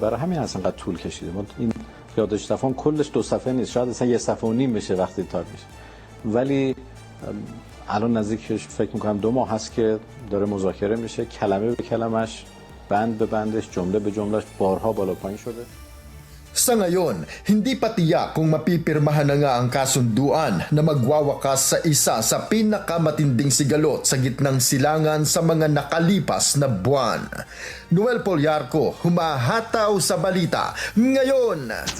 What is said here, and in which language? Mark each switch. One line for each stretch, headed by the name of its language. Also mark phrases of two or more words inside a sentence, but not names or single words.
Persian: برای همین اصلا قد طول کشیده. این یادداشت تفاهم کلش 2 صفحه نیست، شاید اصلا 1.5 صفحه بشه وقتی تایپ میشه، ولی الان نزدیکش فکر میکنم 2 ماه هست که داره مذاکره میشه. کلمه به کلمش بند به بندش جمله به جملهش بارها بالا پایین شده.
Filipino: Sa ngayon, hindi pa tiyak kung mapipirmahan na nga ang kasunduan na magwawakas sa isa sa pinakamatinding sigalot sa gitnang silangan sa mga nakalipas na buwan. Noel Polyarco, humahataw sa balita ngayon.